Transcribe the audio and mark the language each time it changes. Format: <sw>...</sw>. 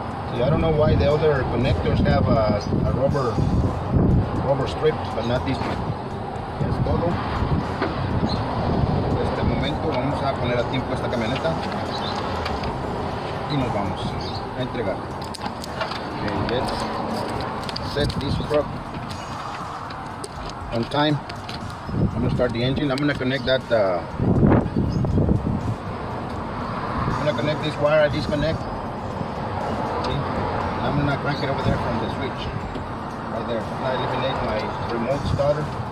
<en>See, I don't know why the other connectors have a rubber strip, but not this one.</en> <es>Es todo. Vamos a poner a tiempo esta camioneta y nos vamos a entregar.</es> <en>Okay, let's set this truck on time. I'm gonna start the engine. I'm gonna connect that. I'm gonna connect this wire I disconnect. Okay. I'm gonna crank it over there from the switch right there. I eliminate my remote starter.</en>